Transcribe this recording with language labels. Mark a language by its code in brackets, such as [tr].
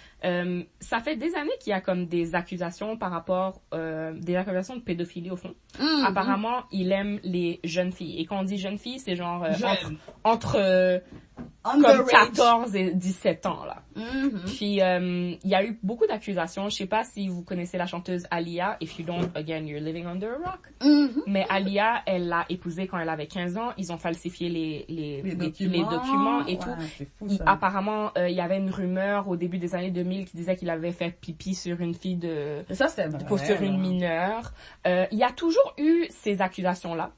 [fr] Ça fait des années qu'il y a comme des accusations par rapport, des accusations de pédophilie au fond. Apparemment, il aime les jeunes filles. Et quand on dit jeunes filles, c'est genre entre comme 14 et 17 ans, là. Puis, il y a eu beaucoup d'accusations. Je sais pas si vous connaissez la chanteuse Aaliyah. [en] If you don't, again, you're living under a rock. [fr] Mais Aaliyah, elle l'a épousé quand elle avait 15 ans. Ils ont falsifié les documents et tout. C'est fou, ça. Apparemment, il y avait une rumeur au début des années 2000 qui disait qu'il avait fait pipi sur une fille ça, c'est vrai, sur une mineure. Il y a toujours eu ces accusations-là.